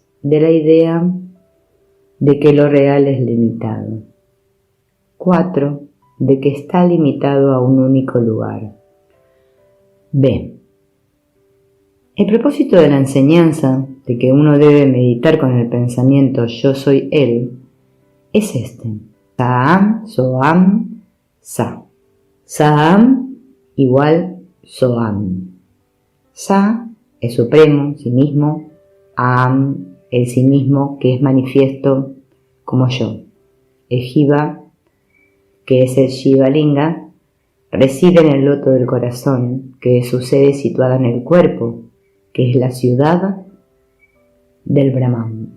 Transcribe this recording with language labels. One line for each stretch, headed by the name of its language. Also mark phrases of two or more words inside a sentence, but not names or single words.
Spanish: De la idea de que lo real es limitado. 4. De que está limitado a un único lugar. B. El propósito de la enseñanza de que uno debe meditar con el pensamiento yo soy él es este.
Sanskrit: Saham, Soham, Sa. Saham igual Soham.
Spanish: Sa es supremo, sí mismo. Aham, el sí mismo que es manifiesto como yo. El Jiva, que es el Shiva Linga, reside en el loto del corazón, que es su sede situada en el cuerpo, que es la ciudad del Brahman.